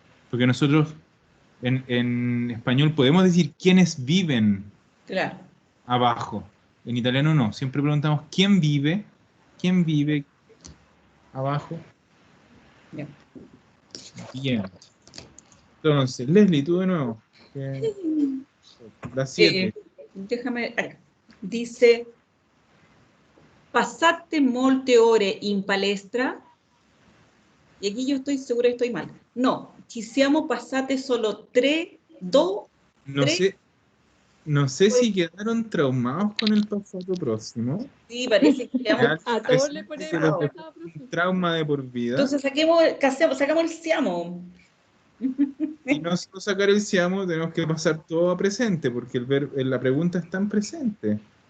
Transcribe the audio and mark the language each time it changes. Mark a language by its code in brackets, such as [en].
[es] Porque nosotros en español podemos decir quiénes viven Claro. abajo. En italiano no. Siempre preguntamos quién vive abajo. Ya. Bien. Entonces, Leslie, tú de nuevo. La 7. Déjame. Acá. Dice, [it] passate molte ore in palestra. [es] Y aquí yo estoy segura que estoy mal. [it] No, ci siamo passate solo 3, 2, [es] No sé si quedaron traumados con el pasado próximo. Sí, parece que quedamos. A todos le ponemos un trauma de por vida. Entonces sacamos el siamo. Y no solo sacar el siamo, tenemos que pasar todo a presente, porque la pregunta está en presente.